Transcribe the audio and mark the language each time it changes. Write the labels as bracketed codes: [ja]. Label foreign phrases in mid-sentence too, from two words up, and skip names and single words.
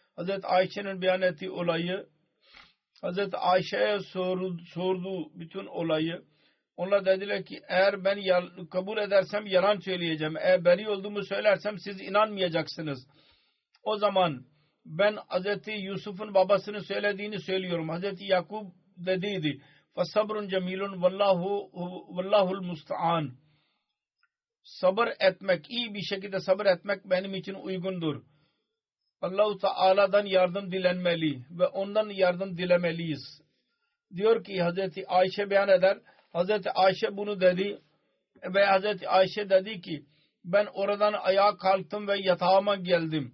[tr] Hazreti Ayşe'nin beyan ettiği olayı Hazreti Ayşe'ye sordu bütün olayı. Onlar dediler ki eğer ben kabul edersem yalan söyleyeceğim. Eğer beri olduğumu söylersem siz inanmayacaksınız. O zaman ben Hazreti Yusuf'un babasının söylediğini söylüyorum. Hazreti Yakub dediydi. [ar] فَصَبْرٌ جَمِيلٌ وَاللّٰهُ الْمُسْتَعَانِ. [tr] Sabır etmek, iyi bir şekilde sabır etmek benim için uygundur. Allah-u Teala'dan yardım dilenmeli ve ondan yardım dilemeliyiz. Diyor ki Hazreti Ayşe beyan eder. Hazreti Ayşe bunu dedi ve Hazreti Ayşe dedi ki ben oradan ayağa kalktım ve yatağıma geldim.